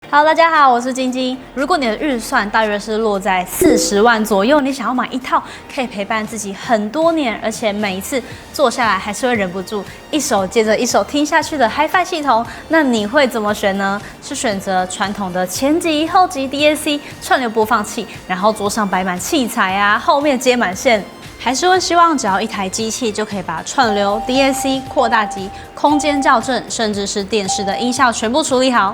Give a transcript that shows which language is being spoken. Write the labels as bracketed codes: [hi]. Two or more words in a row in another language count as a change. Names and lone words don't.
[zh] Hello， 大家好，我是晶晶。如果你的預算大約是落在40萬左右，你想要買一套可以陪伴自己很多年，而且每一次坐下來還是會忍不住一首接着一首聽下去的 Hi-Fi 系統，那你會怎麼選呢？是選擇傳統的前級、後級 DAC 串流播放器，然後桌上擺滿器材啊，後面接滿線？還是會希望只要一台機器就可以把串流、DAC、擴大機、空間校正，甚至是電視的音效全部處理好。